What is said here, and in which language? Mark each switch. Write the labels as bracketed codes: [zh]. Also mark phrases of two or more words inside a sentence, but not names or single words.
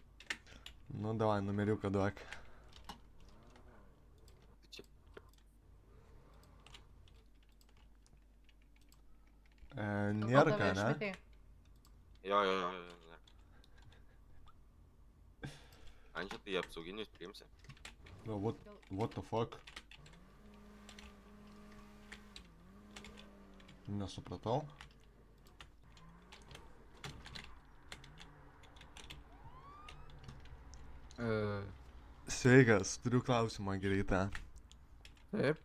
[lt] Nu, davai, numeriuką duok. Nėra ką, ne? Jo. Ančia, tai apsauginius priimsi. [en] No, what the fuck? [lt] Nesupratau. Sveikas, turiu klausimą greitą. Taip.